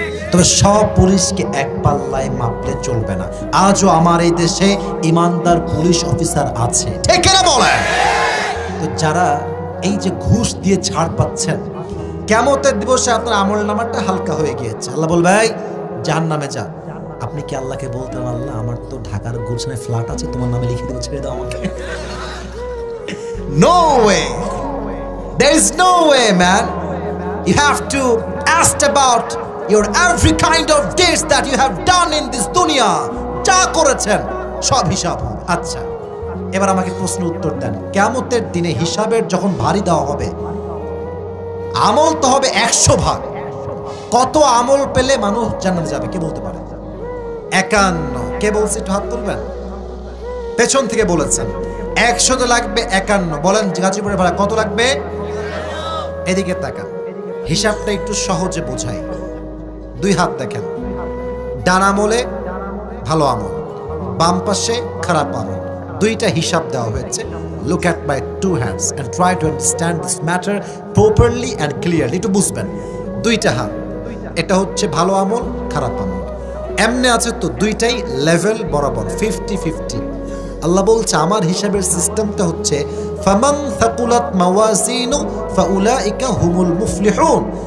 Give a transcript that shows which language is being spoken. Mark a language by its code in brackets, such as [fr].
[bn] তবে সব পুলিশকে এক পাল্লায় মাপলে চলবে না। আজও আমার এই দেশে ইমানদার পুলিশ অফিসার আছে, ঠিক না বলেন? তো যারা এই যে ঘুষ দিয়ে ছাড় পাচ্ছেন, কিয়ামতের দিবসে আপনার আমলনামাটা হালকা হয়ে গিয়েছে। আল্লাহ বলবে এই জাহান্নামে যা। আপনি কি আল্লাহকে বলতেন আল্লাহ আমার তো ঢাকার গুলশানে ফ্ল্যাট আছে, তোমার নামে লিখে দেবো, ছেড়ে দাও আমাকে? [en] No way, there is no way man. You have to ask about your every kind of deeds that you have done in this dunya, [bn] যা করেছেন সব হিসাব হবে। আচ্ছা, এবার আমাকে প্রশ্ন উত্তর দেন, কিয়ামতের দিনে হিসাবের যখন ভারী দেওয়া হবে, আমল তো হবে 100 ভাগ। কত আমল পেলে মানুষ জান্নাতে যাবে কে বলতে পারে? 51। কে বলছে একটু হাত তুলবেন? পেছন থেকে বলেছেন 100 তো লাগবে 51। বলেন গাজীপুরের ভাড়া কত লাগবে? এদিকে তাকান, হিসাবটা একটু সহজে বোঝাই। 2 হাত দেখেন, ডান আমলে ভালো আমল, বাম পাশে খারাপ আমল, দুইটা হিসাব দেওয়া হয়েছে। [en] Look at my 2 hands and try to understand this matter properly and clearly. [bn] একটু বুঝবেন, 2টা হাত, এটা হচ্ছে ভালো আমল, খারাপ আমল, এমনি আছে তো দুইটাই লেভেল বরাবর 50-50। আল্লাহ বলছে আমার হিসাবের সিস্টেমটা হচ্ছে [ar] ফামান থাকুলাত মাওয়াজিনু ফাউলাইকা হুমুল মুফলিহুন।